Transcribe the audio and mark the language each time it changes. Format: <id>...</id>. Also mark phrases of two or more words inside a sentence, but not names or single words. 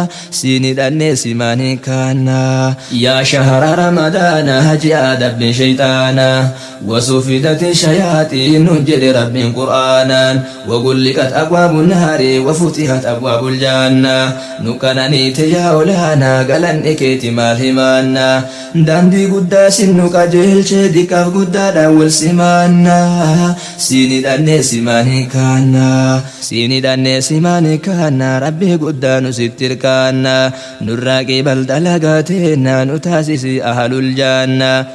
<om>Siin hidhannee simaan hin kaanna.</om> <ar>يا شهر رمضان,</ar> <om>ji'a dabbi shayxaana,</om> <ar>وصفدت الشياطين،</ar> <om>jedhe Rabbi Qur'aana,</om> <ar>وغلقت أبواب النار، وفتحت أبواب الجنة.</ar> <om>Nuqananiite yaa olaanaa, galanni keeti maal himaanna? Daandii guddaa sin nu qajeelche, diqqaaf guddaadhaan wal simaanna. Siin hidhannee simaan hin kaanna. Siin hidhannee simaan hin kaanna. Rabbi guddaa nu sitti hirkaanna. Nurraa qeebal dalagaa teenna, nu taasisi</om> <ar>أهل الجنة.</ar>